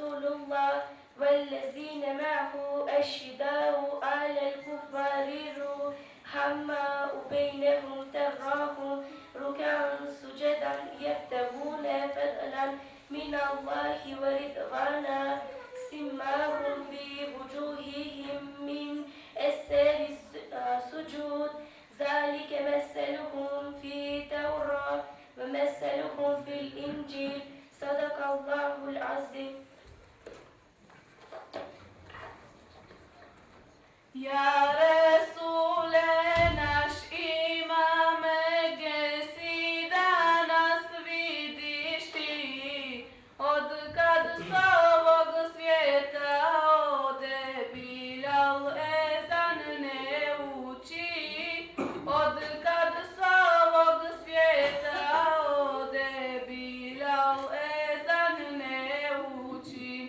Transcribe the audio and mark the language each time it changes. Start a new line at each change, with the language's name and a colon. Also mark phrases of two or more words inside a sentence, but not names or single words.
Arabic: الله والذين معه أشداء على الكفار رحماء بينهم تراهم ركعا سجدا يبتغون فضلا من الله ورضوانا سيماهم بوجوههم من أثر السجود ذلك مثلهم في التوراة ومثلهم في الإنجيل صدق الله العظيم.
Bosnian: Ya Resule, naš imame, gdje si danas vidiš ti, od kad s ovog svijeta ode, Bilal ezan ne uči, od kad s ovog svijeta ode, Bilal ezan ne uči.